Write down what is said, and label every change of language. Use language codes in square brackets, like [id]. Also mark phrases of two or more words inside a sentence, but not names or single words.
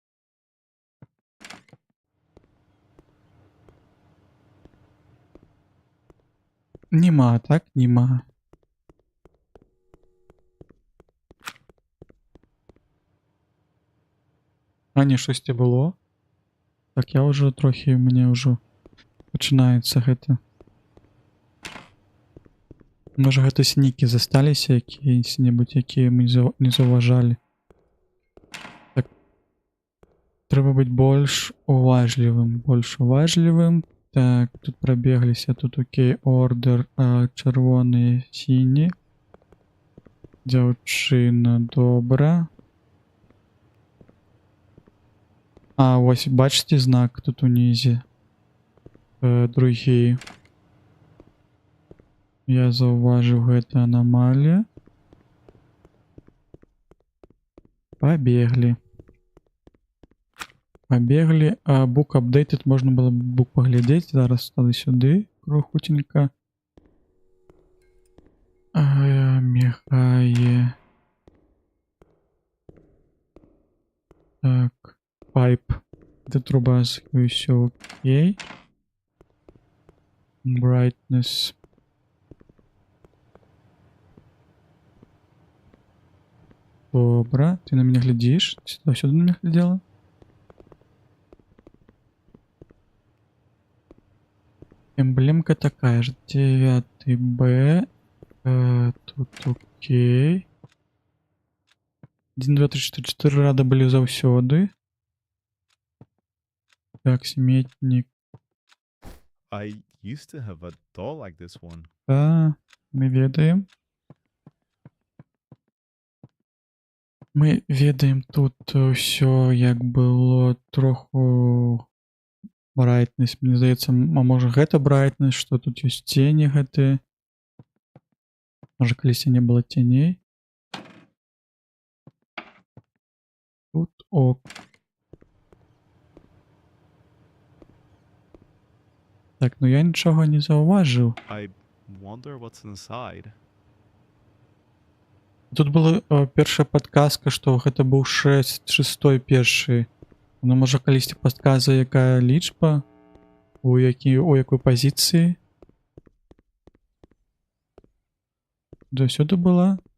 [uk] Нема, так? Нема. А ні, щось було. Так, я вже трохи, мені вже починається гэта. [be] Може гэта снікі засталіся якісь-небудь, які ми не заўважалі. Так. Трэба быць больш уважлівым. Так, тут пробегліся, тут окей, ордер, чырвоны, сіні. Дзяўчына, добра. [uk] А, ось, бачите знак тут унізе. [be] Другі. Я заўважыў гэта аномалія. [ru] Побегли. [en] Book updated, [be] можна было бук поглядеть. [uk] Зараз стали сюди. Крохутенько. Мігає. Так. Пайп. Це труба, все окей. Brightness. Добре. Ти на мене глядиш? Ти сюди на мене глядела? [ru] Эмблемка такая же. [uk] 9Б. Тут окей. [be] 1, 2, 3, 4. 4 рада были заўсёды. Так, сметник. [en] I used to have a doll like this one. [be] Да, мы ведаем. Мы ведаем тут все, як было троху брайтнасць. Мне здаецца, а можа гэта брайтнасць, што тут ёсць цені гэтыя. Можа, калісьці не было ценей. Тут ок. [uk] Так, ну я нічого не зауважив. [en] I wonder what's inside. [be] Тут была першая подказка, што гэта быў 6 першы. Ну можа калісьці падказа, якая лічба, у якой пазіцыі. Заўсёды была